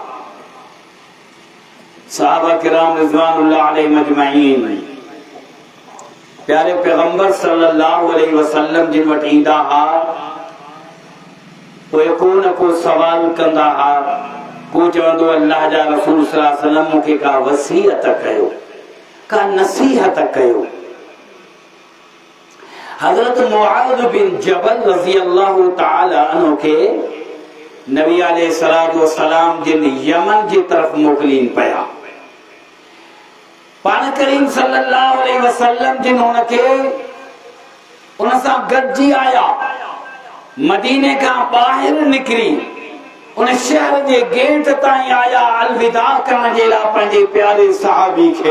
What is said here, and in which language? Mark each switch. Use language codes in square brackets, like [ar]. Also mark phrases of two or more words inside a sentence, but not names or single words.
[sd] सहाबा किराम [ar] رضوان الله عليهم أجمعين [sd] प्यारे पैगंबर [ar] صلى الله عليه وسلم [sd] जिन वटि ईंदा हुआ, पोइ को न को सवाल कंदा हुआ। को चवंदो, अल्लाह जा रसूल [ar] صلى الله عليه وسلم [sd] मूंखे का वसीयत कयो, का नसीहत कयो। हज़रत मुआज़ बिन जबल [ar] رضي الله تعالى عنه [sd] खे नबी [ar] عليه الصلاة والسلام [sd] जिन यमन जी तरफ मोकिलीन पिया। पाण करीम [ar] صلى الله عليه وسلم [sd] जिन उनखे उन सां गॾिजी आया, मदीने खां ॿाहिरि निकिरी उन शहर के गेट ताईं आया अलविदा करण जे लाइ पंहिंजे प्यारे सहाबी खे।